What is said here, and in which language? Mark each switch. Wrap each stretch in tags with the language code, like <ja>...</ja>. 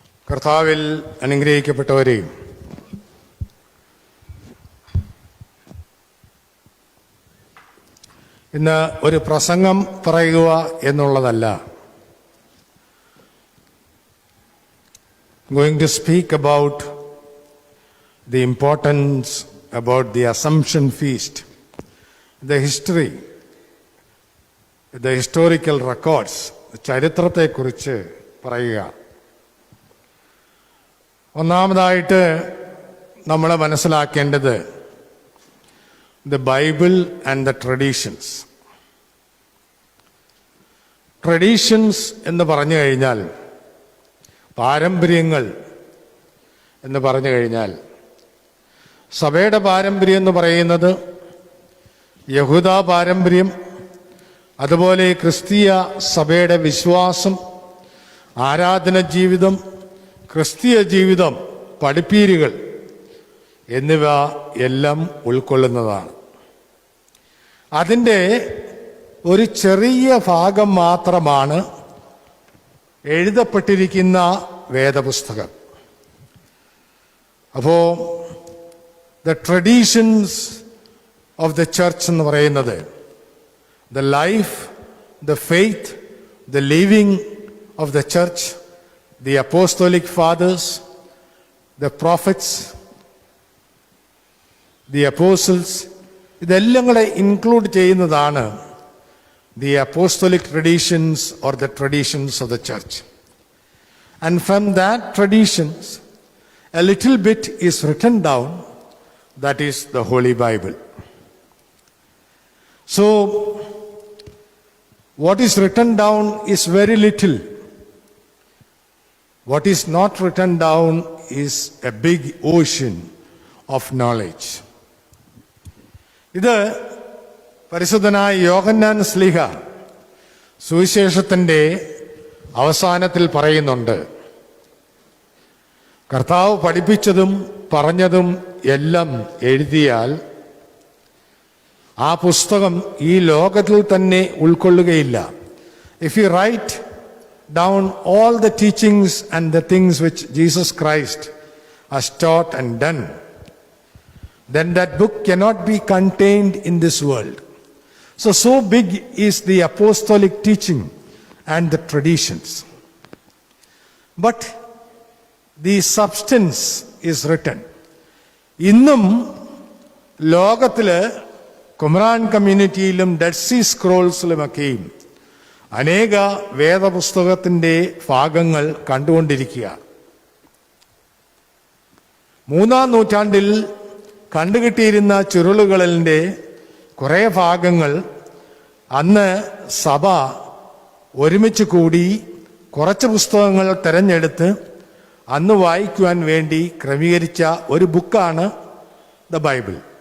<ml>കർത്താവിൽ അനുഗ്രഹിക്കപ്പെട്ടവരെയും ഇന്ന് ഒരു പ്രസംഗം പറയുക എന്നുള്ളതല്ല.</ml> <en>going to speak about the importance about the Assumption Feast, the history, the historical records,</en> <ml>ചരിത്രത്തെക്കുറിച്ച് പറയുക. ഒന്നാമതായിട്ട് നമ്മൾ മനസ്സിലാക്കേണ്ടത്</ml> <en>the Bible and the traditions.</en> <ml>Traditions എന്ന് പറഞ്ഞു കഴിഞ്ഞാൽ, പാരമ്പര്യങ്ങൾ എന്ന് പറഞ്ഞു കഴിഞ്ഞാൽ, സഭയുടെ പാരമ്പര്യം എന്ന് പറയുന്നത് യഹൂദ പാരമ്പര്യം, അതുപോലെ ക്രിസ്തീയ സഭയുടെ വിശ്വാസം, ആരാധന ജീവിതം, ക്രിസ്തീയ ജീവിതം, പഠിപ്പീരുകൾ എന്നിവ എല്ലാം ഉൾക്കൊള്ളുന്നതാണ്. അതിൻ്റെ ഒരു ചെറിയ ഭാഗം മാത്രമാണ് എഴുതപ്പെട്ടിരിക്കുന്ന വേദപുസ്തകം.</ml> <en>അപ്പോൾ the traditions of the church</en> <ml>എന്ന് പറയുന്നത്</ml> <en>the life, the faith, the living of the church, the apostolic fathers, the prophets, the apostles,</en> <ml>ഇതെല്ലാം കൂടെ ഇൻക്ലൂഡ് ചെയ്യുന്നതാണ്</ml> <en>the apostolic traditions or the traditions of the church. And from that traditions, a little bit is written down, that is the Holy Bible. So, what is written down is very little. What is not written down is a big ocean of knowledge.</en> <ml>ഇത് പരിശുദ്ധനായ യോഹന്നാൻ ശ്ലീഹ സുവിശേഷത്തിൻ്റെ അവസാനത്തിൽ പറയുന്നുണ്ട്. കർത്താവ് പഠിപ്പിച്ചതും പറഞ്ഞതും എല്ലാം എഴുതിയാൽ ആ പുസ്തകം ഈ ലോകത്തിൽ തന്നെ ഉൾക്കൊള്ളുകയില്ല.</ml> <en>If you write down all the teachings and the things which Jesus Christ has taught and done, then that book cannot be contained in this world. So big is the apostolic teaching and the traditions. But the substance is written.</en> <ml>ഇന്നും ലോകത്തില് Qumran കമ്മ്യൂണിറ്റിയിലും dead see സ്ക്രോൾസിലുമൊക്കെയും അനേക വേദപുസ്തകത്തിൻ്റെ ഭാഗങ്ങൾ കണ്ടുകൊണ്ടിരിക്കുക. 3-ാം നൂറ്റാണ്ടിൽ കണ്ടുകിട്ടിയിരുന്ന ചുരുളുകളിൻ്റെ കുറേ ഭാഗങ്ങൾ അന്ന് സഭ ഒരുമിച്ച് കൂടി കുറച്ച് പുസ്തകങ്ങൾ തിരഞ്ഞെടുത്ത് അന്ന് വായിക്കുവാൻ വേണ്ടി ക്രമീകരിച്ച ഒരു ബുക്കാണ് ദ ബൈബിൾ.</ml>